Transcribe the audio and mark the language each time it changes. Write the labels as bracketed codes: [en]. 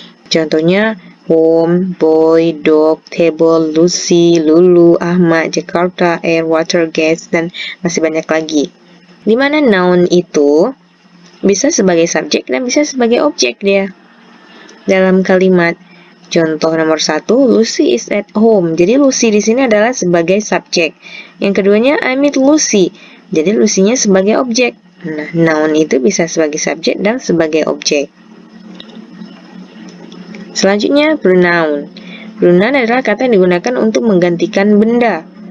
[id] Contohnya [en] home, boy, dog, table, Lucy, Lulu, Ahmad, Jakarta, air, water, gas, [id] dan masih banyak lagi. Di mana noun itu bisa sebagai subjek dan bisa sebagai objek dia dalam kalimat. Contoh nomor 1, [en] Lucy is at home. [id] Jadi Lucy di sini adalah sebagai subjek. Yang keduanya, [en] I meet Lucy. [id] Jadi Lucy-nya sebagai objek. Nah, noun itu bisa sebagai subjek dan sebagai objek. Selanjutnya, pronoun. Pronoun adalah kata yang digunakan untuk menggantikan benda.